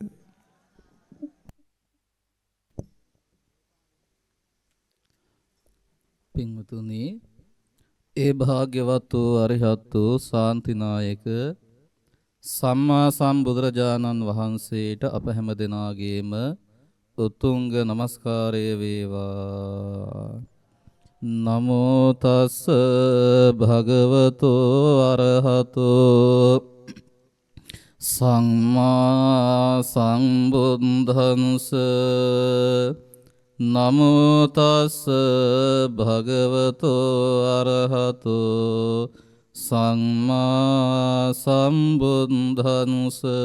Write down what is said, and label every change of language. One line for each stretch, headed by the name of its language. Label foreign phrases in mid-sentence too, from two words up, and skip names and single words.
Sinhala: පින්වතුනි, ඒ භාග්‍යවත් වූ අරිහත් වූ ශාන්තිනායක සම්මා සම්බුදුරජාණන් වහන්සේට අප හැම දෙනාගේම උතුංග නමස්කාරය වේවා.
Pali: නමෝ තස් භගවතෝ අරහතෝ සම්මා සම්බුද්දන්ස. නමෝ තස් භගවතෝ අරහතෝ සම්මා සම්බුද්දන්ස.